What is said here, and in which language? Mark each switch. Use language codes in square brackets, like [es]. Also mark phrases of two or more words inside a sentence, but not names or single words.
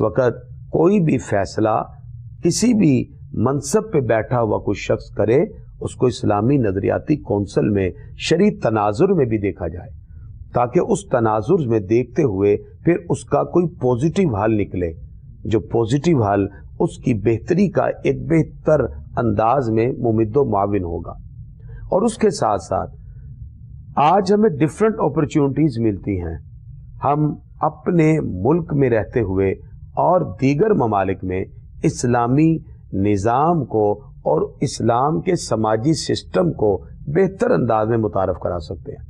[ur] وقت کوئی بھی فیصلہ کسی بھی منصب پہ بیٹھا ہوا کوئی شخص کرے اس کو اسلامی نظریاتی کونسل میں شرعی تناظر میں بھی دیکھا جائے، تاکہ اس تناظر میں دیکھتے ہوئے پھر اس کا کوئی پوزیٹیو حل نکلے، جو پوزیٹیو حل اس کی بہتری کا ایک بہتر انداز میں ممد و معاون ہوگا. اور اس کے ساتھ ساتھ آج ہمیں [en] different opportunities [ur] ملتی ہیں. ہم اپنے ملک میں رہتے ہوئے اور دیگر ممالک میں اسلامی نظام کو اور اسلام کے سماجی سسٹم کو بہتر انداز میں متعارف کرا سکتے ہیں۔